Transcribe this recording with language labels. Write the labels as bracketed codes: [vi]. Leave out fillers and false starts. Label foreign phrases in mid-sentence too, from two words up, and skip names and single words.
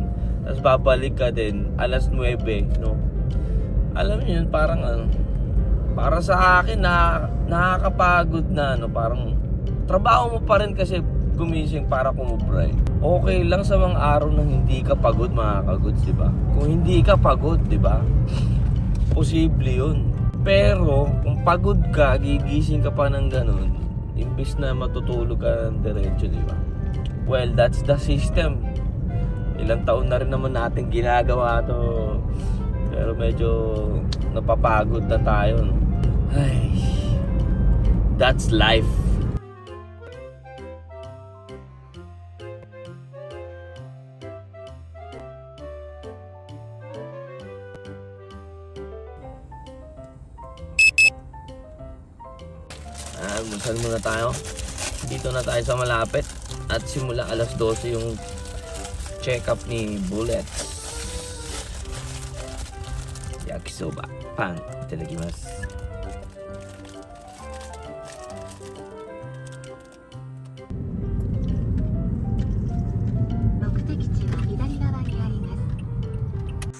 [tl] Tapos babalik ka din alas 9, no? Alam niyo yun, parang para sa akin nakakapagod na, parang trabaho mo pa rin kasi gumising para kumubray. Okay lang sa mga araw na hindi ka pagod, mga kagods, di ba? Kung hindi ka pagod, di ba? Posible yun. Pero kung pagod ka, gigising ka pa ng ganun, imbis na matutulog ka ng diretso, di ba? [en] Well, that's the system. [tl] Ilang taon na rin naman natin ginagawa to. Pero medyo napapagod na tayo, no? [en] Ay, that's life. [tl] Munsan muna tayo. Dito na tayo sa malapit. At simula alas 12 yung check-up ni Bullet. [ja] 焼きそばパンいただきます. 目的地は左側にあります。